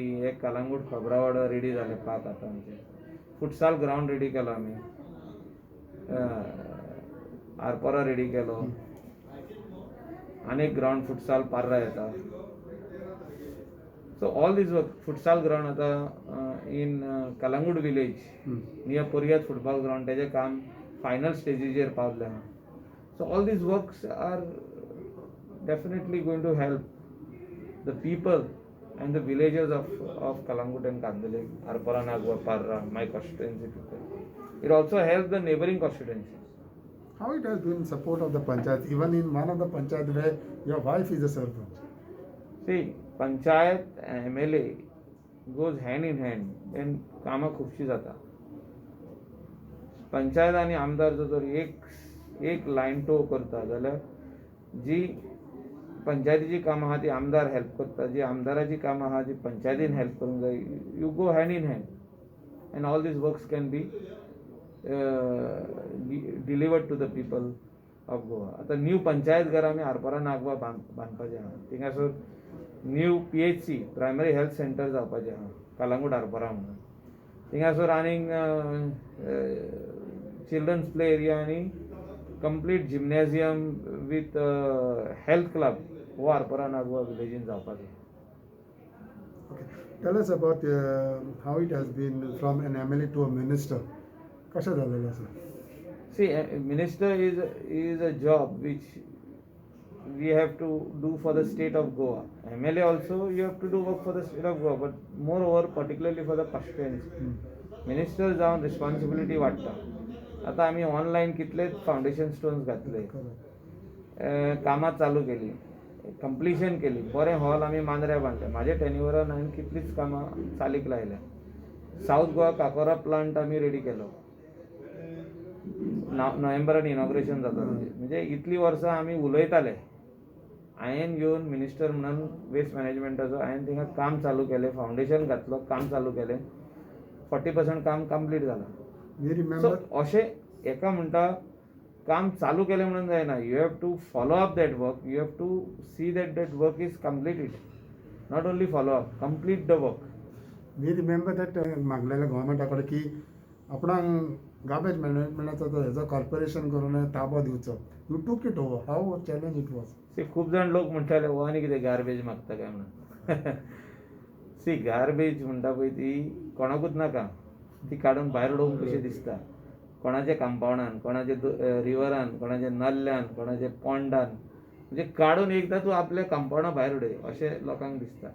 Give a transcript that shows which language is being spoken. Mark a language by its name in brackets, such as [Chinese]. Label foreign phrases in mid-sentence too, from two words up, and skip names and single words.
[Konkani] एक कलंगूट खोबरावाडो रेडी जाले पार्क आतां आमचे. फुटसाल ग्रावंड रेडी केलो आमी, आरपोरा रेडी केलो. आनीक ग्रावंड फुटसाल पार्रा येता. [English] so all this work futsal ground [Konkani] आतां [English] in Calangute village near [Konkani] पोरयात [English] football ground [Konkani] तेजें काम फायनल स्टेजीचेर पावल्लें आहा. [English] so all this works are definitely going to help the people and the villages of Kalangut and Kandale, Arpara, Nagwa, Parra, my constituency people. It also helps the neighboring constituencies. How it has been support of the panchayat, even in one of the panchayat where your wife is a serpent? See, panchayat and MLA goes hand in hand and [Konkani] कामां खूबशीं जाता. पंचायत आनी आमदार जर एक लायन टो करता जाल्यार जी पंचायतीची कामां आहा ती आमदार हेल्प करता, जी आमदाराची कामां आहा ती पंचायतीन हेल्प करूंक जाय. [English] You go hand in hand and all these works can be delivered to the people of Goa. [Konkani] आतां न्यू पंचायत घर आमी आरपोरा नागवा बांदपाचें आहा. थिंगासर [English] new PHC primary health centre [Konkani] जावपाचें आहा कलंगूट आरपोरा म्हणून. थिंगासर आनीक [English] children's play area [Konkani] आनी [English] complete gymnasium with health club [Konkani] हो आरपोरा नागवा विलेजीन जावपाचो. [English] Okay. Tell us about how it has been from an MLA to a minister. [Konkani] कशें जालेलें आसा? [English] See, minister is a job which we have to do for the state of Goa. MLA also you have to do work for the state of Goa, but moreover particularly for the constituency. [Konkani] Minister जावन responsibility वाडटा. आतां आमी ऑनलायन कितलेच [English] foundation stones [Konkani] घातले, कामां चालू केली, कंप्लिशन केली, बरें हॉल आमी मांद्र्या बांदले. म्हाज्या टेन्युअरान हांवें कितलीच कामां चालीक लायल्या. साऊथ गोवा काकोरा प्लांट आमी रेडी केलो. नोव्हेंबरान इनॉग्रेशन जाता. म्हणजे इतली वर्सां आमी उलयताले. हांवें येवन मिनिस्टर म्हणून वेस्ट मॅनेजमेंटाचो हांवें थिंगा काम चालू केलें, फावंडेशन घातलो, काम चालू केलें. 40% काम कंप्लीट जालां. सो अशें एका म्हणटा काम चालू केलें म्हणून जायना. [English] You have to follow up that work. You have to see that work is completed. Not only follow up, complete the work. we remember that [Konkani] मागलेल्या गव्हर्मेंटा कडेन की आपणाक गार्बेज मॅनेजमेंटाचो हेजो कॉर्पोरेशन करून ताबो दिवचो. [English] You took it over. How challenge it was? [Konkani] सी खूब जाण लोक म्हणटाले हो आनी कितें गार्बेज मागता काय म्हणून. सी गार्बेज म्हणटा पळय ती कोणाकूच नाका. ती काडून भायर उडोवंक कशी दिसता. कोणाच्या कंपाउंडान, कोणाच्या रिवरान, कोणाच्या नल्ल्यान, कोणाच्या पोंडान, म्हणजे काडून एकदां तूं आपल्या कंपाउंडा भायर उडय अशें लोकांक दिसता.